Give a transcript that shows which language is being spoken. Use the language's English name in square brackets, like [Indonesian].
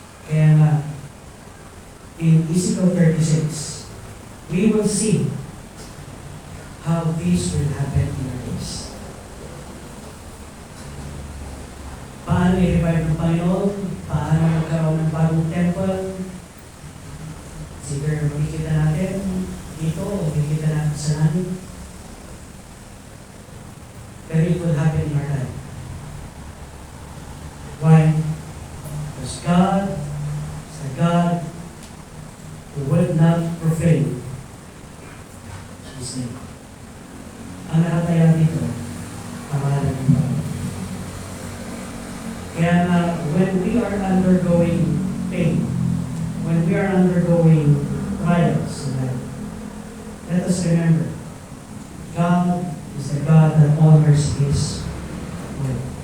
[Filipino] Kaya nga, [English] in Ezekiel 36, we will see how this will happen in our days. [Filipino] Paano i-revive ng Panginoon? Paano magkaroon ng bagong temple? Siguro makikita natin dito o makikita natin sa langit. Pero [English] it will happen in our life. Why? Because God is a God who will not profane His name. [Filipino] Ang nakatayan dito, pangalan ng Panginoon. Kaya nga, [English] when we are undergoing pain, when we are undergoing trials in life, let us remember, God is a God that honors His word.